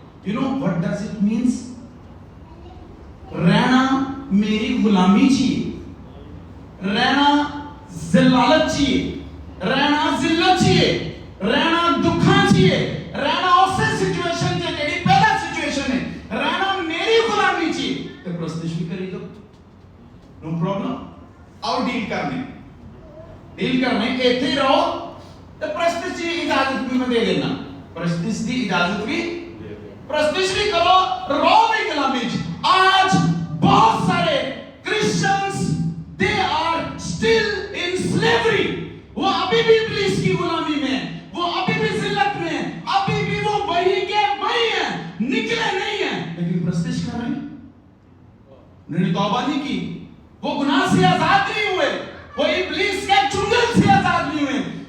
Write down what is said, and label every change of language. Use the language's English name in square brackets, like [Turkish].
[English] You know what does it means? [Punjabi] رہنا میری غلامی چاہیے, رہنا ذلالت چاہیے, رہنا ذلت چاہیے, رہنا دکھاں چاہیے, رہنا اسے سچویشن چاہیے جیڑی پہلا سچویشن ہے, رہنا میری غلامی چاہیے. تے پرستش بھی کری دو, [English] No problem. [Punjabi] آؤ ڈیل کرنے ایتھے رہو تے پرستش کی اجازت بھی میں دے دینا. پرستش دی اجازت بھی, پرستش بھی کرو, رہو بھی غلامی چ. [Urdu] آج بہت سارے Christians [English] they are still in slavery. [Urdu] وہ ابھی بھی ابلیس کی غلامی میں, وہ ابھی بھی ذلت میں, ابھی بھی وہ وہی کے وہی ہیں, نکلے نہیں ہیں, لیکن پرستش کر رہے ہیں. انہوں نے توبہ نہیں کی, وہ گناہ سے آزاد نہیں ہوئے, وہ ابلیس کے چنگل سے آزاد نہیں ہوئے.